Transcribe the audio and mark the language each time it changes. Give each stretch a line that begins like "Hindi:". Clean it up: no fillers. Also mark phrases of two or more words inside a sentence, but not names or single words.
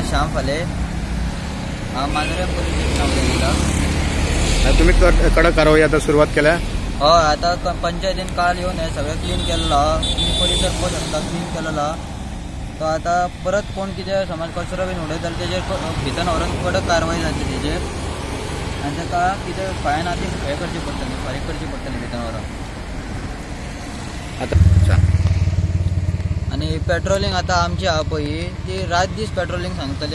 Konkani: फाले मांजरे पोलीस स्टेशन गेला। तुम्ही कडक कारवाई आता सुरुवात केल्या? हय, आता पंचायतीन काळ येऊन हे सगळं क्लीन केलेलं हा। तुम्ही परिसर पळोवंक शकता, क्लीन केलेला हा। तो आता परत कोण कितें समज कचरो बीन उडयत जाल्यार तेजेर भितर व्हरून कडक कारवाई जातली तेजेर, आनी ताका कितें फायन आहा ती हे करची पडटली, फारीक करची पडटली भितर व्हरून। आनी पेट्रोलिंग आता आमची आहा पळय ती रात दीस पेट्रोलिंग सांगतली।